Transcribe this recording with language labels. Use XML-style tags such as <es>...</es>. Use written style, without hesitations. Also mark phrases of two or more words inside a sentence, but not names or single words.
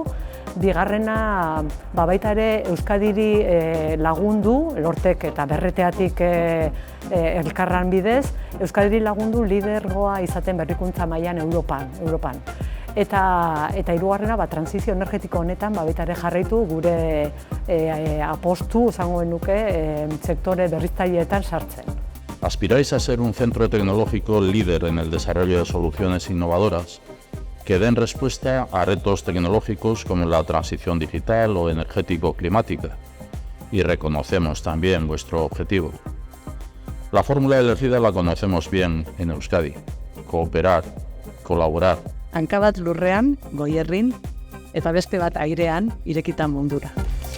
<eu>Bigarrena, baita ere Euskadiri lagundu, Lortek eta Berreteatik elkarran bidez, Euskadiri lagundu lidergoa izaten berrikuntza mailan Europan. Eta hirugarrena, transizio energetiko honetan baita ere jarraitu gure apostu, esango genuke, sektore berriztaileetan sartzen.</eu> <es>Aspiráis a ser un centro tecnológico líder en el desarrollo de soluciones innovadoras que den respuesta a retos tecnológicos como la transición digital o energético-climática, y reconocemos también vuestro objetivo. La fórmula elegida la conocemos bien en Euskadi: cooperar, colaborar.</es> <eu>Hanka bat lurrean, Goierrin, eta beste bat airean, irekita mundura.</eu>